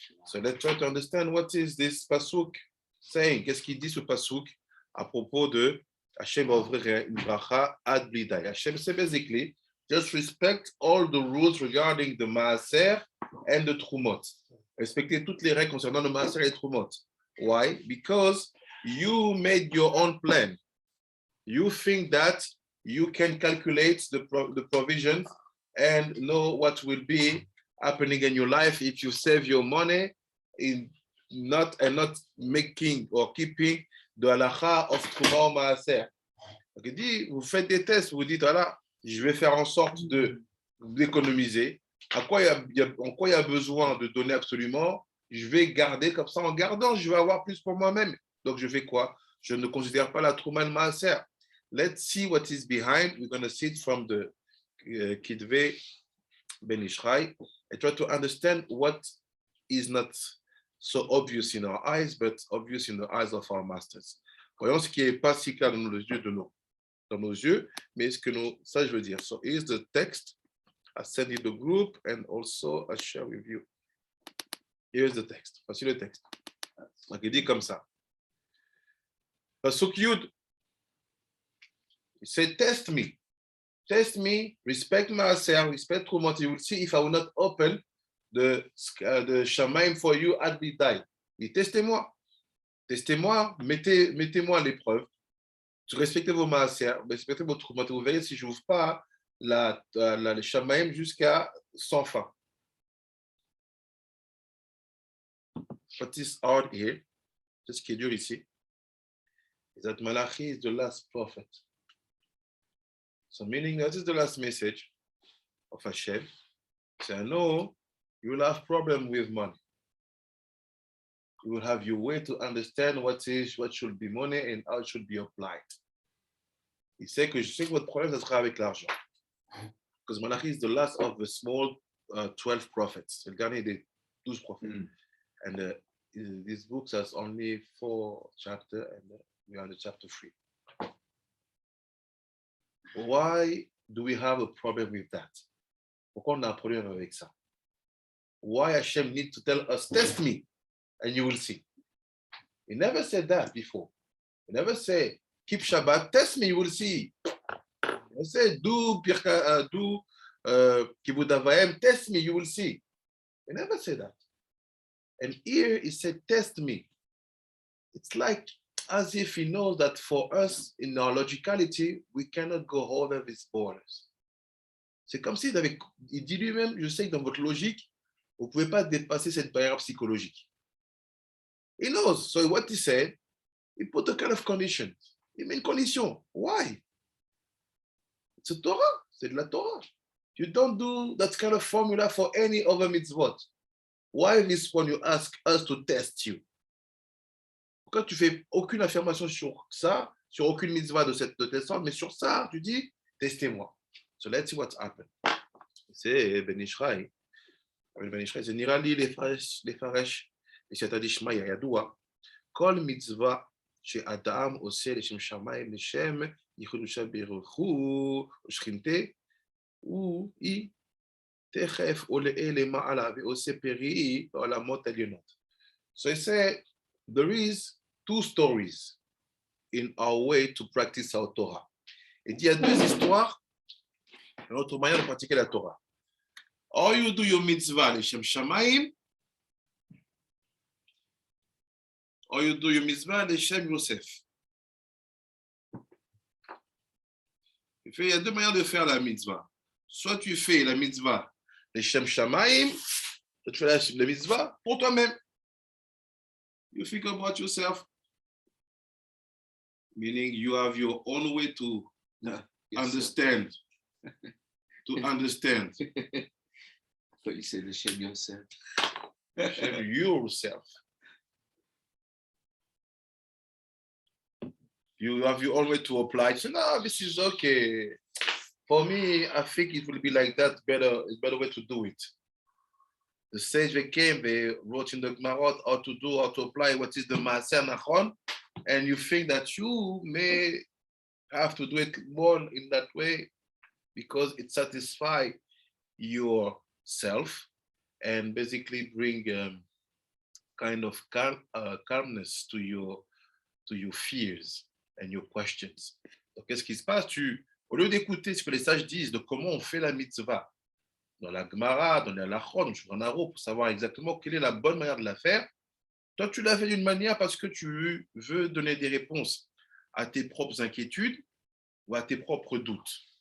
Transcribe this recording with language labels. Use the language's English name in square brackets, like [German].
[English] So let's try to understand what is this pasuk saying. [French] Qu'est-ce qu'il dit ce pasuk à propos de Hashem va ouvrir une bracha ad blidai. [English] Hashem says basically just respect all the rules regarding the maaser and the trumot. [French] Respectez toutes les règles concernant le maaser et le trumot. [English] Why? Because you made your own plan. You think that you can calculate the provisions and know what will be happening in your life if you save your money in not making or keeping the halakha of Truma Maaser. [French] Donc il dit, vous faites des tests, vous dites, voilà, je vais faire en sorte d'économiser. En quoi il y a besoin de donner absolument, je vais garder comme ça. En gardant, je vais avoir plus pour moi-même. Donc je fais quoi? Je ne considère pas la Truma Maaser. [English] Let's see what is behind. We're going to see it from the Kidve Ben Ishrai and try to understand what is not so obvious in our eyes, but obvious in the eyes of our masters. [French] Voyons ce qui n'est pas si clair dans nos yeux, mais ce que ça je veux dire. [English] So here's the text. I send you the group and also I share with you. Here's the text. [French] Voici le texte. Donc il dit comme ça. Pasuk Yud. [English] He said, test me, respect myself, respect Trumot. You will see if I will not open the Shamaim for you at the time. [French] Testez-moi, mettez-moi à l'épreuve. Respectez vos maaser, respectez vos Trumot. Vous verrez si je n'ouvre pas le Shamaim jusqu'à sans fin. [English] What is hard here, [French] c'est ce qui est dur ici, [English] is that Malachi is the last prophet. So meaning that is the last message of Hashem. So I know you will have problem with money. You will have your way to understand what should be money and how it should be applied. [French] Je sais que votre problème, ça sera avec l'argent. [English] Because Malachi is the last of the small 12 prophets. [French] C'est le dernier des 12 prophètes. [English] And this book has only 4 chapters, and we are in chapter 3. Why do we have a problem with that? [French] Pourquoi on a un problème avec ça? [English] Why Hashem need to tell us, test me, and you will see. He never said that before. He never said, keep Shabbat, test me, you will see. He said, do Kibbutz Avayim, test me, you will see. He never said that. And here he said, test me. It's like as if he knows that for us, in our logicality, we cannot go over these borders. [French] C'est comme s'il il dit lui-même, je sais que dans votre logique, vous ne pouvez pas dépasser cette barrière psychologique. [English] He knows. So what he said, he put a kind of condition. [French] Il met une condition. [English] Why? It's a Torah. [French] C'est de la Torah. [English] You don't do that kind of formula for any other mitzvot. Why this one you ask us to test you? [French] Pourquoi tu fais aucune affirmation sur ça, sur aucune mitzvah de cette sorte, mais sur ça, tu dis, testez-moi. [English] So let's see what's happened. [French] C'est Ben Ishraï. [Hebrew] Ben Ishraï, c'est נראה לי לפרש בסייעתא דשמיא ידוע, כל מצווה שאדם עושה לשם שמיים, לשם ייחוד ברכו ושכינתה, היא תכף עולה למעלה ועושה פרי בעולמות העליונות. [English] So I say, there is 2 stories in our way to practice our Torah. [French] Et il y a 2 histoires dans notre manière de pratiquer la Torah. [English] Or you do your mitzvah l'Shem Shamayim, or you do your mitzvah l'Shem Yosef. [French] Il y a 2 manières de faire la mitzvah. Soit tu fais la mitzvah l'Shem Shamayim, soit tu fais la mitzvah pour toi-même. [English] You think about yourself, meaning you have your own way to understand. To understand. But you say the Shem yourself. Shem yourself. You have your own way to apply. So no, this is okay. For me, I think it will be like that. It's better way to do it. The sage they came, they wrote in the Gmarot how to apply what is the Maaser Nachon, and you think that you may have to do it more in that way because it satisfies yourself and basically bring kind of calmness to your fears and your questions. [French] Donc, qu'est-ce qui se passe? Au lieu d'écouter ce que les sages disent de comment on fait la mitzvah, dans la Gemara, dans la Lachon, dans la Naro, pour savoir exactement quelle est la bonne manière de la faire, toi, tu l'as fait d'une manière parce que tu veux donner des réponses à tes propres inquiétudes ou à tes propres doutes.